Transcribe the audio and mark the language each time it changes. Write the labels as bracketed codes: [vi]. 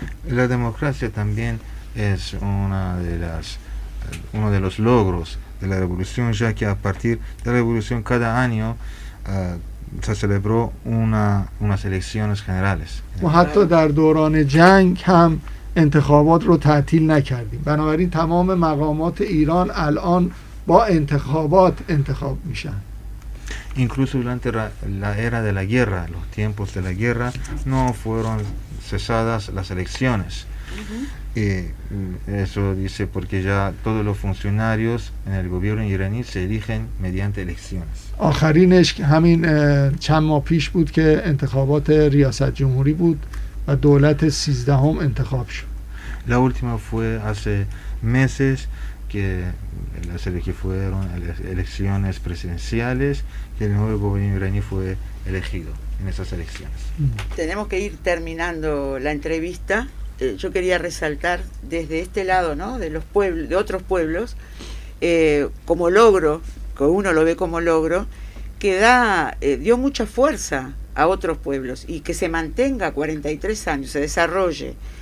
[es] La democracia también es uno de los logros de la revolución, ya que a partir de la revolución cada año se celebró unas elecciones generales. [fa] ما حتی در دوران جنگ هم انتخابات رو تعطیل نکردیم. بنابراین تمام مقامات ایران الان با انتخابات انتخاب میشن. [es] Incluso durante la era de la guerra, los tiempos de la guerra, no fueron cesadas las elecciones. Y eso dice porque ya todos los funcionarios en el gobierno iraní se eligen mediante elecciones. [fa] آخرینش همین چند ماه پیش بود که انتخابات ریاست جمهوری بود و دولت 13 انتخاب شد. [es] La última fue hace meses que las elecciones fueron elecciones presidenciales y el nuevo gobierno iraní fue elegido en esas elecciones. Tenemos que ir terminando la entrevista. Yo quería resaltar desde este lado, ¿no?, de los pueblos, de otros pueblos, como logro, que uno lo ve como logro, que dio mucha fuerza a otros pueblos y que se mantenga 43 años, se desarrolle.